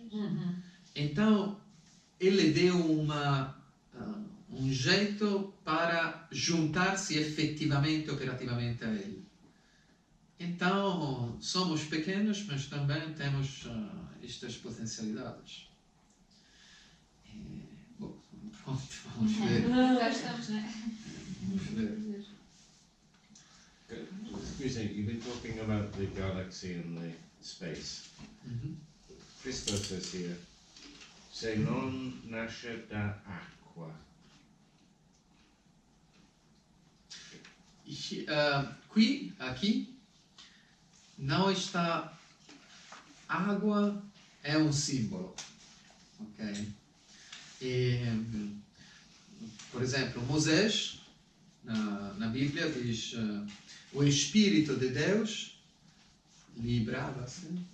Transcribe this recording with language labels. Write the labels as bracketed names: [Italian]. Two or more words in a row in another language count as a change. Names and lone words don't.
[Portuguese] Então ele deu um jeito para juntar-se efetivamente, operativamente a ele. Então, somos pequenos, mas também temos estas potencialidades. Bom, pronto, vamos ver. Já estamos, né? Vamos ver. [English] You've been talking about the galaxy and the space. Christo says here, [Italian] se non nasce da acqua. [Portuguese] Aqui, não está. Água é um símbolo, ok? Por exemplo, Moisés, na Bíblia, diz o Espírito de Deus librava-se.